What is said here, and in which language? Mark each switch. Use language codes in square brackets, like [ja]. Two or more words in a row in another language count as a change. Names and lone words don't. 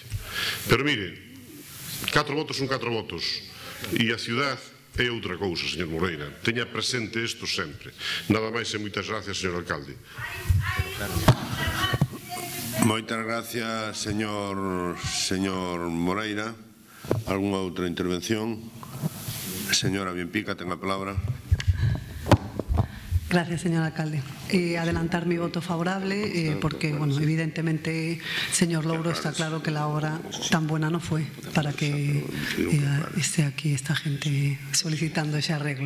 [gl] Pero mire, 4 votos son 4 votos, e a ciudad é outra cousa, señor Moreira. Teña presente isto sempre. Nada máis e moitas gracias, señor alcalde. Moitas gracias, señor Moreira. Algúnha outra intervención? Señora Bienpica, ten a palabra. Gracias, señor alcalde. [es] Adelantar mi voto favorable porque, bueno, evidentemente, señor Louro, está claro que la obra tan buena no fue para que esté aquí esta gente solicitando ese arreglo.